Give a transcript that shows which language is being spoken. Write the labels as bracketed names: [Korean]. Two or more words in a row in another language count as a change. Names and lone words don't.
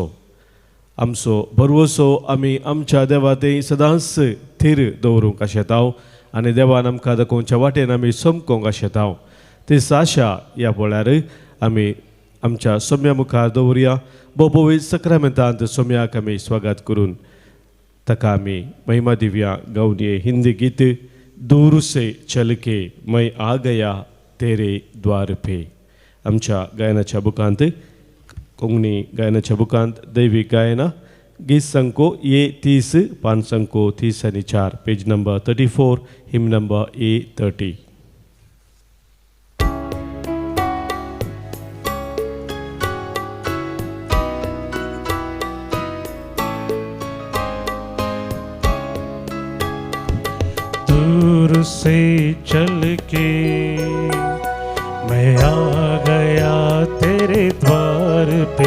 [Konkani] आमचो बरवसो आमी आमच्या देवाते सदांच थीर दवरूंक आशेताव आनी देवान आमकां दाखोवच्या वाटेन आमी समकोंक आशेताव. ती आशा ह्या पोळ्यार आमी आमच्या सोम्या मुखार दवरया. बोबोवी सक्रामेंतांत सोम्याक आमी स्वागत करून ताका आमी महिमा दिव्या गावये हिंदी गीत [Hindi] दूर से चल के मैं आ गया तेरे द्वार पे. [Konkani] आमच्या गायनाच्या बुकांत कोंकणी गायनाच्या बुकांत दैवीक गायना गीत संको ये 30 पान संको 30 आणि 4 [English] page number [Konkani] 34 [English] hymn number [Konkani] A30. [Hindi] दूर से चल के मैं आ गया तेरे द्वार पे.